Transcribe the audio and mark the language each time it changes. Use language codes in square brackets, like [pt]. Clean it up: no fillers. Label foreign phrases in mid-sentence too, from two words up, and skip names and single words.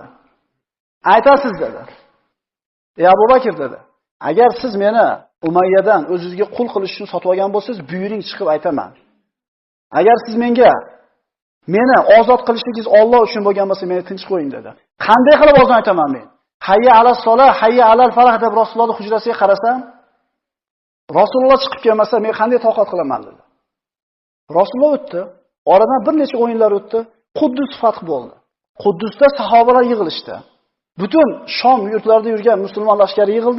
[uz] Aytasiz dedi. Ey Abu Bakr dedi. Agar siz meni Umayyadan o'zingizga qul qilish uchun sotib olgan bo'lsangiz, buyuring chiqib aytaman. Agar siz meni ozod qilishligingiz Alloh uchun bo'lgan bo'lsa, meni tinch qo'ying dedi. Qanday qilib ozon aytaman men? [ar] حي على الصلاة حي على الفلاح [uz] deb Rasulullohning hujrasiga qarasam, Rasululloh chiqib kelmasa, men qanday toqat qilaman dedi. Rasululloh o'tdi. Oradan bir necha o'yinlar o'tdi. Quddus fath bo'ldi. Quddusda sahobalar yig'ilishdi. Butun Shom yurtlarida yurgan musulmon lashkari yig'ildi.